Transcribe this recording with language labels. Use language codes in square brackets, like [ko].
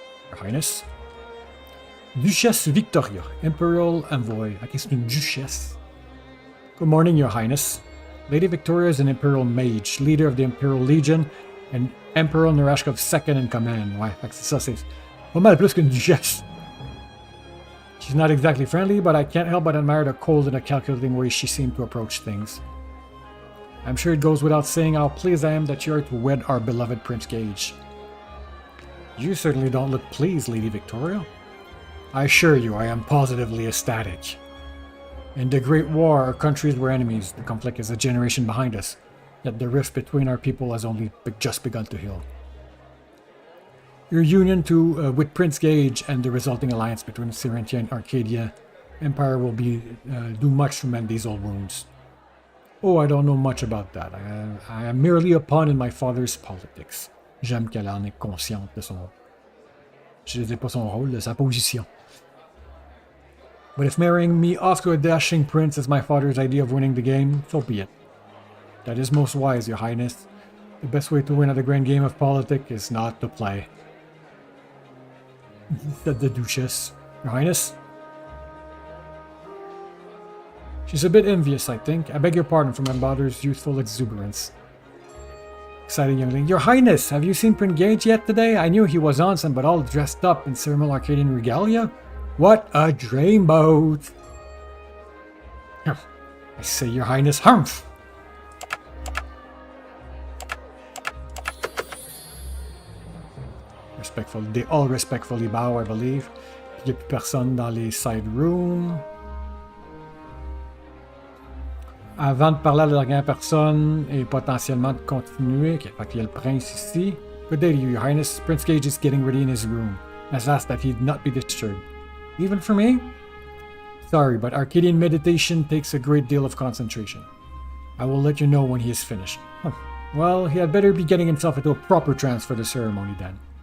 [en] Your Highness? Duchesse Victoria, Imperial Envoy. I guess it's [fr] une Duchesse. [en] Good morning, Your Highness. Lady Victoria is an Imperial Mage, leader of the Imperial Legion, and Emperor Norashkov's second in command. [fr] Why, ça c'est pas mal plus qu'une Duchesse. [en] She's not exactly friendly, but I can't help but admire the cold and the calculating way she seemed to approach things. I'm sure it goes without saying how pleased I am that you are to wed our beloved Prince Gage. You certainly don't look pleased, Lady Victoria. I assure you, I am positively ecstatic. In the Great War, our countries were enemies. The conflict is a generation behind us. Yet the rift between our people has only just begun to heal. Your union with Prince Gage and the resulting alliance between Serentia and Arcadia Empire will do much to mend these old wounds. Oh, I don't know much about that. I am merely a pawn in my father's politics. [fr] J'aime qu'elle en est consciente de son... Je sais pas son rôle, de sa position. [en] But if marrying me off to a dashing prince is my father's idea of winning the game, so be it. That is most wise, your highness. The best way to win at a grand game of politics is not to play. Said the Duchess. Your highness? She's a bit envious, I think. I beg your pardon for my daughter's youthful exuberance. Excited youngling. Your highness, have you seen Prince Gage yet today? I knew he was on some, but all dressed up in ceremonial Arcadian regalia? What a dreamboat! I say, your highness, humph! They all respectfully bow, I believe. [fr] Il n'y a plus personne dans les [en] side rooms. [fr] Avant de parler à la dernière personne et potentiellement de continuer, okay, fait qu'il y a le prince ici. [en] Good day to you, your highness. Prince Gage is getting ready in his room. Has asked that he not be disturbed. Even for me? Sorry, but Arcadian meditation takes a great deal of concentration. I will let you know when he is finished. Huh. Well, he had better be getting himself into a proper trance for the ceremony then.